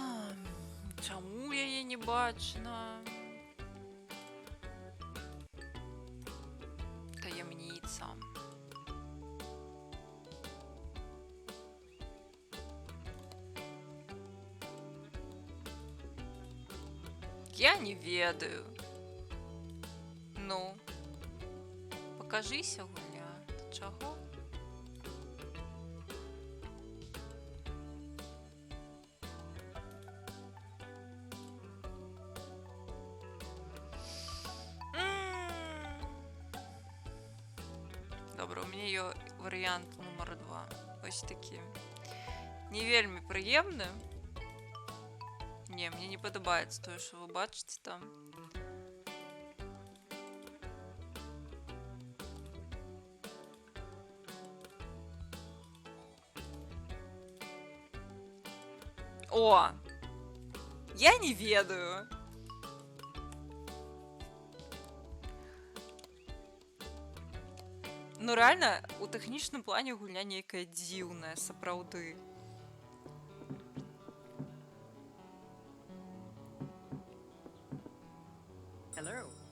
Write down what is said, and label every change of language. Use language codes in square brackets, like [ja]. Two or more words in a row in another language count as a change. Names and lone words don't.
[be] Чаму яе не бачно. Таємниця. Я не ведаю. [uk] Ну, покажися, гуля. Ти чого? Добре, у мене є варіант номер 2. Ось такі. Не вельми приємне. Ні, мені не подобається те, що ви бачите там. О! [be] Я не ведаю. Ну реально, у тэхнічным плане гульня нейкая дзіўная, сапраўды. [en] Hello.